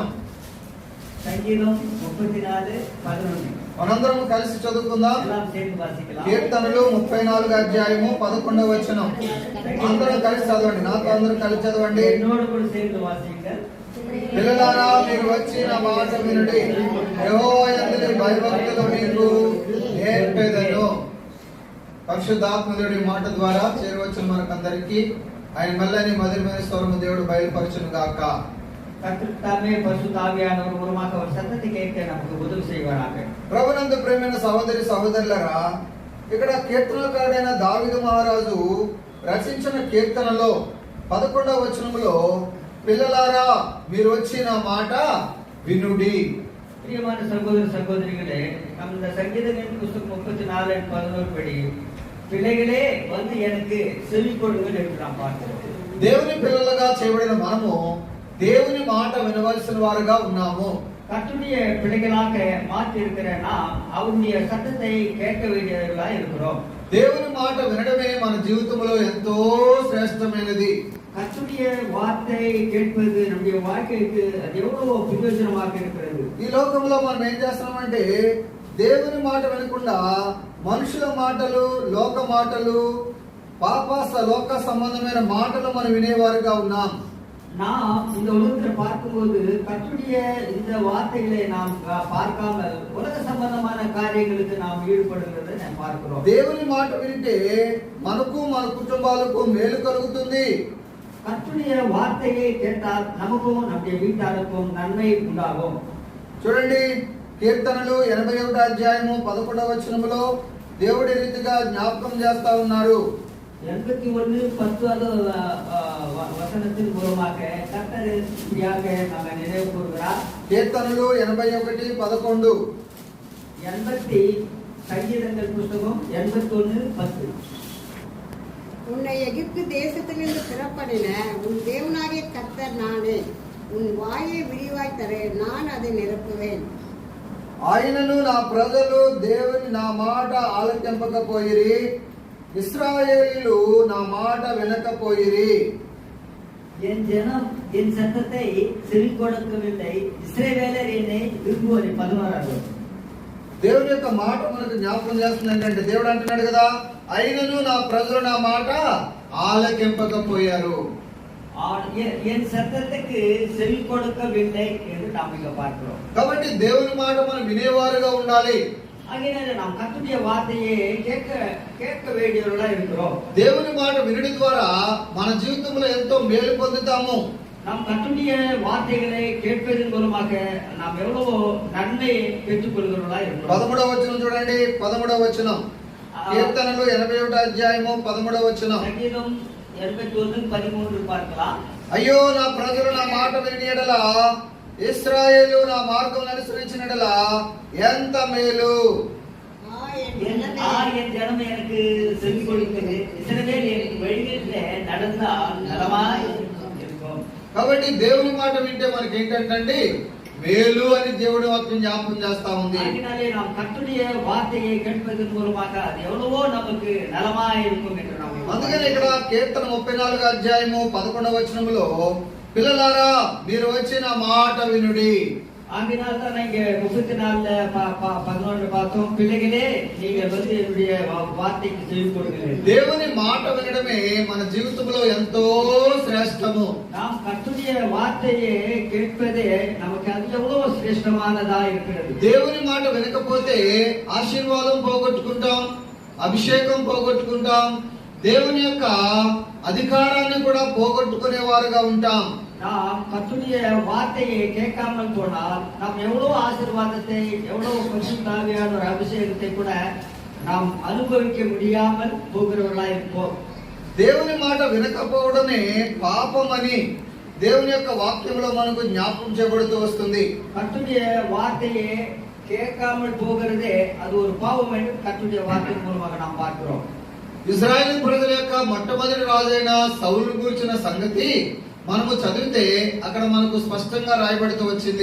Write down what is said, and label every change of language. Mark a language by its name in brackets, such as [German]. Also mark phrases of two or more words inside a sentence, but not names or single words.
[Tamil] సంగీతం 34:11 [Telugu] మనందరం కలిసి చదువుకుందాం. [Tamil] எல்லாம் சேர்ந்து வாசிக்கலாம். [Telugu] కీర్తనలు 34వ అధ్యాయము 11వ వచనం. అందరం కలిసి చదవండి. నాతో అందరూ కలిసి చదవండి. [Tamil] என்னோடு கூட சேர்ந்து வாசிங்கள். [Telugu] పిల్లలారా, మీరు వచ్చి నా మాట వినుడి. యెహోవా యందు భయభక్తులు మీకు నేర్పెదను. పరిశుద్ధాత్మదేవుడి మాట ద్వారా చేరవచ్చిన మనకందరికీ ఆయన మెల్లని మధురమైన స్వరము దేవుడు బయలుపరచును గాక. [Tamil] கர்த்தர் பரிசுத்த ஆவியானவர் மூலமாக அவர் சத்தத்தை கேட்க நமக்கு உதவி செய்வாராக. [Telugu] ప్రభునందు ప్రేమైన సహోదరి సహోదరులారా, ఇక్కడ కీర్తనకారుడైన దావీదు మహారాజు రచించిన కీర్తనలో 11వ వచనంలో పిల్లలారా మీరు వచ్చి నా మాట వినుడి. [Tamil] பிரியமான சகோதர சகோதரிகளே, நம்ம இந்த சங்கீதங்களின் புத்தகம் 34:11 படி பிள்ளைகளே வந்து எனக்கு செவி கொடுங்கள் என்று நாம் பார்க்கிறோம். [Telugu] దేవుని పిల్లలుగా చేయబడిన మనము దేవుని మాట వినవలసిన వారుగా ఉన్నాము. [Tamil] கர்த்தருடைய பிள்ளைகளாக மாற்றி இருக்கிற நாம் அவருடைய சத்தத்தை கேட்க வேண்டியவர்களாக இருக்கிறோம். [Telugu] దేవుని మాట వినడమే మన జీవితంలో ఎంతో శ్రేష్టమైనది. [Tamil] கர்த்தருடைய வார்த்தை கேட்பது நம்முடைய வாழ்க்கைக்கு அது எவ்வளவு பிரயோஜனமாக இருக்கிறது. [Telugu] ఈ లోకంలో మనం ఏం చేస్తున్నామంటే దేవుని మాట వినకుండా మనుషుల మాటలు, లోక మాటలు, లోక సంబంధమైన మాటలు మనం వినేవారుగా ఉన్నాం. [Tamil] நாம் இந்த உலகத்தில் பார்க்கும்போது கர்த்தருடைய இந்த வார்த்தைகளை நாம் பார்க்காமல் உலக சம்பந்தமான காரியங்களுக்கு நாம் ஈடுபடுகிறதை நாம் பார்க்கிறோம். [Telugu] దేవుని మాట వింటే మనకు మన కుటుంబాలకు మేలు కలుగుతుంది. [Tamil] கர்த்தருடைய வார்த்தையை கேட்டால் நமக்கும் நம்முடைய வீட்டாருக்கும் நன்மை உண்டாகும். [Telugu] చూడండి, కీర్తనలు 81వ అధ్యాయము 11వ వచనములో దేవుడి రీతిగా జ్ఞాపకం చేస్తా ఉన్నారు. [Tamil] 81:10 வசனத்தின் மூலமாக கர்த்தர் இப்படியாக நம்ம நினைவு கூறுகிறார். [Telugu] కీర్తనలు 81:11. [Tamil] 80 சங்கீதங்கள் புத்தகம் 81:10. உன்னை எகிப்து தேசத்திலிருந்து புறப்படின உன் தேவனாகிய கர்த்தர் நானே. உன் வாயை விரிவாய் தரேன், நான் அதை நிரப்புவேன். [Telugu] ఆయనను నా ప్రజలు దేవుని నా మాట ఆలకింపకపోయిరి, ఇశ్రాయేలీయులు నా మాట వినకపోయిరి. [Tamil] என் ஜனம் என் சத்தத்தை செவி கொடுக்கவில்லை, இஸ்ரவேலர் என்னை விரும்புவதை 16. [Telugu] దేవుని యొక్క మాట మనకు జ్ఞాపకం చేస్తుంది ఏంటంటే, దేవుడు అంటున్నాడు కదా, అయినను నా ప్రజలు నా మాట ఆలకింపకపోయారు. [Tamil] என் சத்தத்துக்கு செவி கொடுக்கவில்லை என்று நாம் இங்க பார்க்கிறோம். [Telugu] కాబట్టి దేవుని మాట మనం వినేవారుగా ఉండాలి. [Tamil] அதனால நாம் கர்த்தருடைய வார்த்தையை கேட்க வேண்டியவர்களா இருக்கிறோம். [Telugu] దేవుని మాట వినడం ద్వారా మన జీవితంలో ఎంతో మేలు పొందుతాము. [Tamil] நாம் கர்த்தருடைய வார்த்தைகளை கேட்பதன் மூலமாக நாம் எவ்வளவு நன்மை பெற்றுக் கொள்கிறவர்களா இருக்கிறோம். [Telugu] 13వ వచనం చూడండి. 13వ వచనం కీర్తనలు 81వ అధ్యాయము 13వ వచనం. [Tamil] సంగీతం 81:13 பார்க்கலாம். [Telugu] అయ్యో నా ప్రజలు నా మాట విని ఎడల, ఇశ్రాయేలు నా మార్గం అనుసరించిన ఎడల ఎంత మేలు. [Tamil] என் ஜனமே எனக்கு செவி கொடுக்கிறது, இஸ்ரவேல் என் வழிகளிலே நடந்தால் நலமாய் இருக்கும். [Telugu] కాబట్టి దేవుని మాట వింటే మనకి ఏంటంటే మేలు అని దేవుడి వాక్యం జ్ఞాపకం చేస్తా ఉంది. [Tamil] அதனாலே நாம் கர்த்தருடைய வார்த்தையை கேட்பதன் மூலமாக அது எவ்வளவோ நமக்கு நலமாய் இருக்கும் என்று நாம் [Telugu] అందుకని ఇక్కడ కీర్తన 34వ అధ్యాయము 11వ వచనములో పిల్లలారా మీరు వచ్చి నా మాట వినుడి. [Tamil] ஆகினால் தான் இங்க 34:11 பார்த்தோம். பிள்ளைகளே நீங்க வந்து என்னுடைய வார்த்தைக்கு செவி கொடுங்கள். [Telugu] దేవుని మాట వినడమే మన జీవితంలో ఎంతో శ్రేష్టము. [Tamil] நாம் கர்த்தருடைய வார்த்தையை கேட்பதே நமக்கு அது எவ்வளவு சிரேஷ்டமானதா இருக்கிறது. [Telugu] దేవుని మాట వినకపోతే ఆశీర్వాదం పోగొట్టుకుంటాం, అభిషేకం పోగొట్టుకుంటాం, దేవుని యొక్క అధికారాన్ని కూడా పోగొట్టుకునే వారుగా ఉంటాం. [Tamil] நாம் கர்த்தருடைய வார்த்தையை கேட்காமல் போனால் நாம் எவ்வளவு ஆசீர்வாதத்தை, எவ்வளவு பரிசுத்தாவியான ஒரு அபிஷேகத்தை கூட நாம் அனுபவிக்க முடியாமல் போகிறவர்களாய் இருப்போம். [Telugu] దేవుని మాట వినకపోవడమే పాపం అని దేవుని యొక్క వాక్యంలో మనకు జ్ఞాపకం చేయబడుతూ వస్తుంది. [Tamil] கர்த்தருடைய வார்த்தையை கேட்காமல் போகிறதே அது ஒரு பாவம் என்று கர்த்தருடைய வார்த்தை மூலமாக நாம் பார்க்கிறோம். [Telugu] ఇశ్రాయేలు ప్రజల యొక్క మొట్టమొదటి రాజైన సౌలు గురించిన సంగతి మనము చదివితే అక్కడ మనకు స్పష్టంగా రాయబడుతూ వచ్చింది.